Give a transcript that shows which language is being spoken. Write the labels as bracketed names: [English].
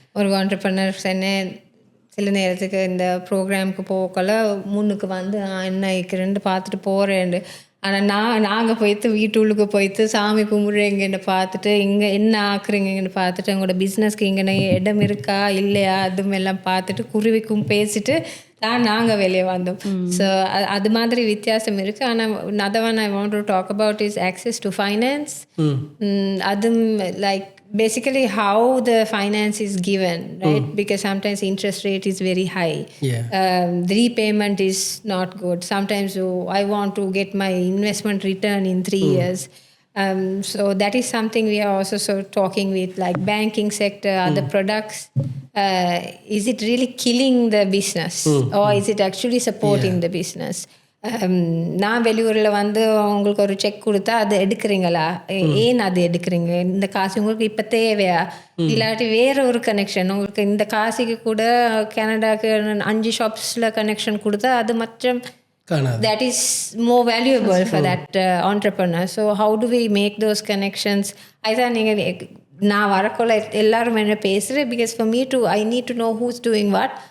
[Tamil] ஒரு ஆண்டர்பிரினர்ஸ் என்ன சில நேரத்துக்கு இந்த ப்ரோக்ராமுக்கு போகல முன்னுக்கு வந்து என்ன இருக்கிறேன்னு பார்த்துட்டு போகிறேன். ஆனால் நாங்கள் போய்த்து வீட்டுள்ளுக்கு போய்த்து சாமி கும்பிட்றீங்கன்னு பார்த்துட்டு இங்கே என்ன ஆக்குறீங்கன்னு பார்த்துட்டு உங்களோட பிஸ்னஸ்க்கு இங்கே இடம் இருக்கா இல்லையா அதுமெல்லாம் பார்த்துட்டு குருவிக்கும் பேசிட்டு தான் நாங்கள் வெளியே வந்தோம். ஸோ அது மாதிரி வித்தியாசம் இருக்குது. ஆனால் [English] another one I want to talk about is access to finance. [Tamil] அதுவும் [English] like basically how the finance is given, right? Because sometimes interest rate is very high. The repayment is not good. Sometimes I want to get my investment return in 3 years. So that is something we are also talking with like banking sector, other products. Is it really killing the business or is it actually supporting the business? [Tamil] நான் வெளியூரில் வந்து உங்களுக்கு ஒரு check கொடுத்தா அது எடுக்கிறீங்களா, ஏன் அது எடுக்கிறீங்க, இந்த காசு உங்களுக்கு இப்போ தேவையா, இல்லாட்டி வேற ஒரு கனெக்ஷன் உங்களுக்கு இந்த காசுக்கு கூட கனடாக்கு 5 ஷாப்ஸில் கனெக்ஷன் கொடுத்தா அது மற்றும் [English] that is more valuable for that entrepreneur. So how do we make those connections? [Tamil] அதான் நீங்கள் நான் வரக்குள்ள எல்லாரும் என்ன பேசுகிறேன் [English] because for me to I need to know who's doing what.